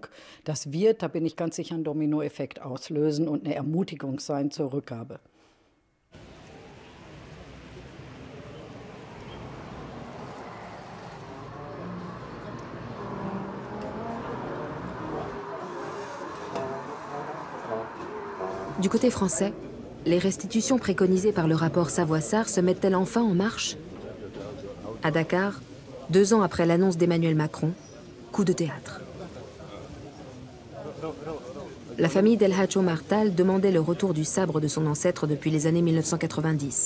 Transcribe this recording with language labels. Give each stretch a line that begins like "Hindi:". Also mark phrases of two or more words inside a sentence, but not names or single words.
German: Das wird, da bin ich ganz sicher, einen Dominoeffekt auslösen und eine Ermutigung sein zur Rückgabe.
French: Du côté français, les restitutions préconisées par le rapport Savoy-Sarr se mettent-elles enfin en marche? À Dakar, 2 ans après l'annonce d'Emmanuel Macron, coup de théâtre. La famille d'El Hadj Omar Tall demandait le retour du sabre de son ancêtre depuis les années 1990.